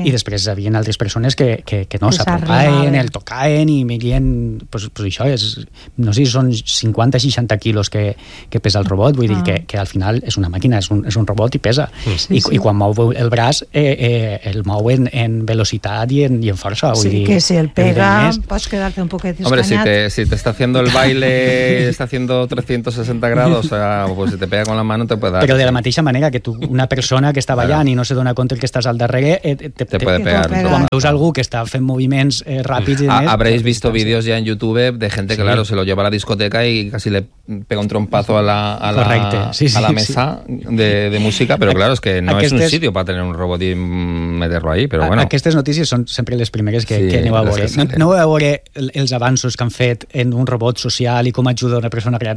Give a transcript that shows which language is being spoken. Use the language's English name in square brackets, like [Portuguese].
[Catalan] I després hi havia altres persones que no s'apropaven, el tocaven i miren, pues això és, no sé si són 50-60 quilos que pesa el robot, vull dir que al final és una màquina, és un robot i pesa, sí. I quan mou el braç el mou en velocitat i en força, vull sí, dir que si el pega, el pots quedar-te un poquet escanyat. [Spanish] Hombre, si te está haciendo el baile, está haciendo 360 grados. O sea, pues si te pega con la mano te puede dar. [Catalan] Però de la mateixa manera que tu, una persona que està ballant claro. i no se dona compte que estàs al darrere, [Spanish] te puede pegar. [Catalan] Quan veus algú que està fent moviments ràpids... [Spanish] Habréis visto vídeos ya en YouTube de gente que, sí. claro, se lo lleva a la discoteca y casi le pega un trompazo a la mesa de música, [Catalan] però claro, és que no és [Spanish] un sitio para tener un robot y meterlo ahí, [Catalan] però bueno. Aquestes notícies són sempre les primeres que aneu a veure. No aneu a veure els avanços que han fet en un robot social i com ajuda una persona real.